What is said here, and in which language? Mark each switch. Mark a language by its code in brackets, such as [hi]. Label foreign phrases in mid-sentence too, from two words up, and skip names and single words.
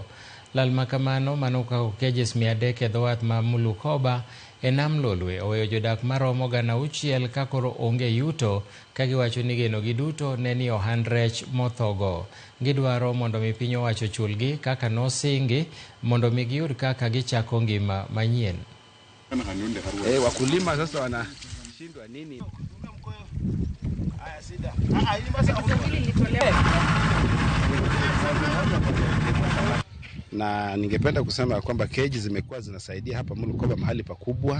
[luo] Lal ma kamano manokao cages 300 e dho wath ma Mulukoba e nam Lolwe oweyo jodak maromo 6,000 ka koro onge yuto ka giwacho ni geno gi duto ne ni ohand rech mothogo. Gidwaro mondo mi piny owacho chulgi kaka nosingi mondo mi giyud kaka gichako ngima manyien. [sw] Wakulima sasa wanashindwa nini? Na ningependa kusema kwamba keji zimekuwa zinasaidia hapa Mulukoba mahali pakubwa.